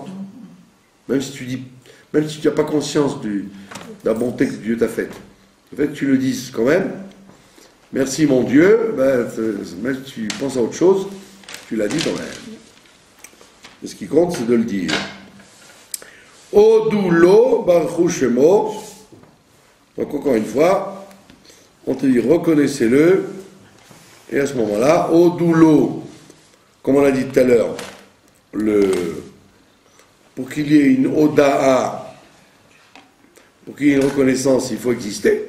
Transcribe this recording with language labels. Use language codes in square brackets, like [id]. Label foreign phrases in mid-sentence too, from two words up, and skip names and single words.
[fr] Même si tu n'as pas conscience de la bonté que Dieu t'a faite. Le fait que tu le dises quand même, merci mon Dieu, même si tu penses à autre chose, tu l'as dit quand même. Et ce qui compte, c'est de le dire. [he] הודו לו ברוך שמו. [fr] Donc encore une fois, on te dit reconnaissez-le, et à ce moment-là, Odulo comme on l'a dit tout à l'heure, pour qu'il y ait une oda'a, pour qu'il y ait une reconnaissance, il faut exister.